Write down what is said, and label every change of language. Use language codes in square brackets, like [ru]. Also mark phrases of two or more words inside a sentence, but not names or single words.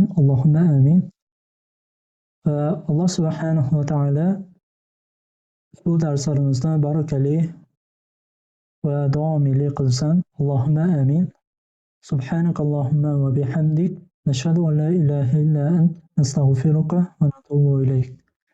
[ar] اللهم آمين. [uz] Va Alloh [ar] سبحانه وتعالى [uz] ushbu darslarimizni barakali va davomiyli qilsin. [ar] اللهم آمين. سبحانك اللهم وبحمدك نشهد أن لا إله إلا أنت نستغفرك ونتوب إليك.